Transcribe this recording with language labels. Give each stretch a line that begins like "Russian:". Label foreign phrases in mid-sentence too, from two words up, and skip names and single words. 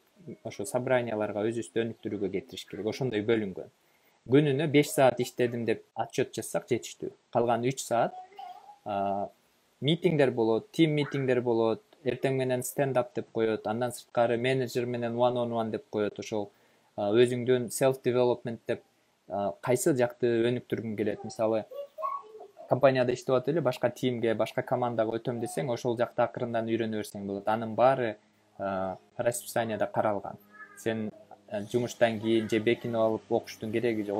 Kyrgyz: Ошо собранияларга өзүбүздү өнүктүрүүгө кетириш керек. Ошондой бөлүнгөн. Күнүнө 5 саат иштедим деп отчет жазсак жетиштүү. Калган 3 саат митингдер болот, тим митингдер болот, эртең менен стендап деп коет, андан сырткары менеджер менен
English: one on one
Kyrgyz: деп коет. Ошол өзүңдүн
English: self development
Kyrgyz: деп кайсы жакты өнүктүргүң келет. Мисалы компанияда иштеп атып эле башка тимге, башка командага өтөм десең, ошол жакта акырындан үйрөнө берсең болот. Анын баары расписанияда каралган. Сен жумуштан кийин же бекинип алып окуштун кереги жок.